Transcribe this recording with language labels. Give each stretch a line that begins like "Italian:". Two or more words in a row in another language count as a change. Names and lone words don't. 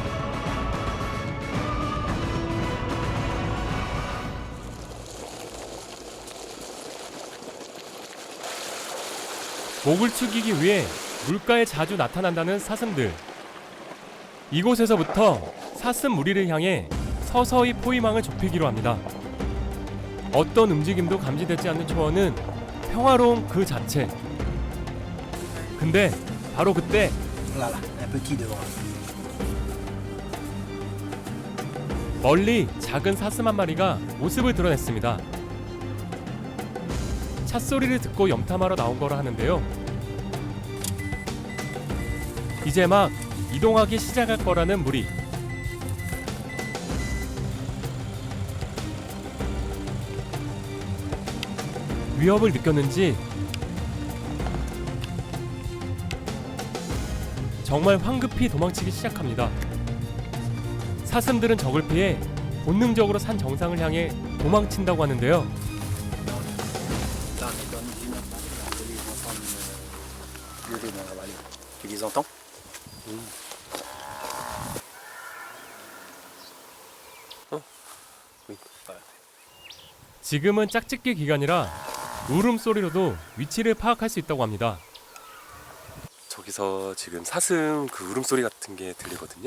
Korean: 목을 축이기 위해 물가에 자주 나타난다는 사슴들. 이곳에서부터 사슴 무리를 향해 서서히 포위망을 좁히기로 합니다. 어떤 움직임도 감지되지 않는 초원은 평화로운 그 자체. 근데 바로 그때
French: Là, là, un petit devant.
Korean: 멀리 작은 사슴 한 마리가 모습을 드러냈습니다. 찻소리를 듣고 염탐하러 나온 거라 하는데요. 이제 막 이동하기 시작할 거라는 무리. 위협을 느꼈는지 정말 황급히 도망치기 시작합니다. 사슴들은 적을 피해 본능적으로 산 정상을 향해 도망친다고 하는데요.
French: Dans l'usine, on peut les entendre gueuler dans la vallée. Tu les entends?
Korean: 지금은 짝짓기 기간이라 울음소리로도 위치를 파악할 수 있다고 합니다. 저기서 지금 사슴 그 울음소리 같은 게 들리거든요.